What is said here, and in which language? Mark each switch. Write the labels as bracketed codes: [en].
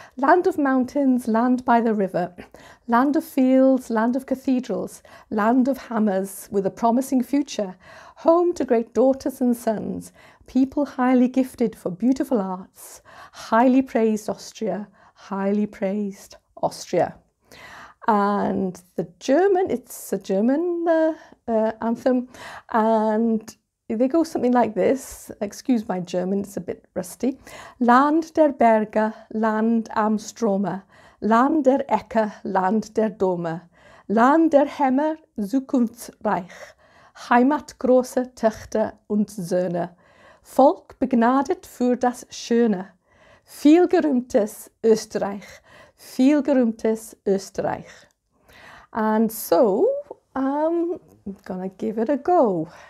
[en] Land of mountains, land by the river, land of fields, land of cathedrals, land of hammers with a promising future, home to great daughters and sons, people highly gifted for beautiful arts, highly praised Austria, highly praised Austria. And the German, it's a German anthem, and they go something like this. Excuse my German, it's a bit rusty. [de] Land der Berge, Land am Strome, Land der Ecke, Land der Dome, Land der Hämmer, zukunftsreich, Heimat große Töchter und Söhne, Volk begnadet für das Schöne, vielgerühmtes Österreich, vielgerühmtes Österreich. [en] And so, I'm gonna give it a go.